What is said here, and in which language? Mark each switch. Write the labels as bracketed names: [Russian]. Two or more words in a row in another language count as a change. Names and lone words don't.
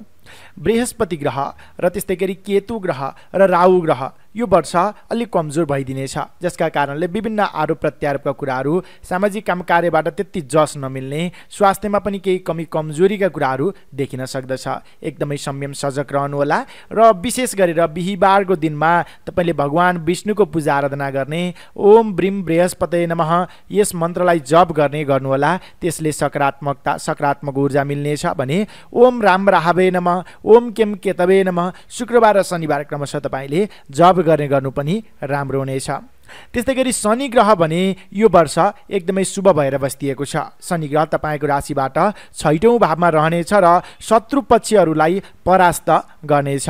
[Nepali] बृहस्पति ग्रह र त्यस्तै गरी केतु ग्रह र राहु ग्रह यो वर्ष अलिक कमजोर भइदिनेछ, जसका कारणले विभिन्न आरोप प्रत्यारोपका कुराहरू, सामाजिक काम कार्यबाट त्यति जस नमिल्ने, स्वास्थ्यमा पनि केही कमी कमजोरीका कुराहरू देखिन सक्दछ। एकदमै संयम सजग रहनुहोला र विशेष गरेर बिहीबारको दिनमा तपाईँले भगवान विष्णुको पूजा आराधना गर्ने, [Sanskrit] ओम ब्रीम बृहस्पते नमः [Nepali] यस मन्त्रलाई जप गर्ने गर्नुहोला। त्यसले सकारात्मक ऊर्जा मिल्नेछ भने [Sanskrit] ओम राम राहवे नमः, ओम केम केतवे नमः [Nepali] शुक्रबार र शनिबार क्रमशः तपाईँले जप गर्ने गर्नु पनि राम्रो हुनेछ। त्यस्तै गरी शनि ग्रह भने यो वर्ष एकदमै शुभ भएर बस्दिएको छ। शनि ग्रह तपाईँको राशिबाट 6औं भावमा रहनेछ र शत्रु पक्षहरूलाई परास्त गर्नेछ।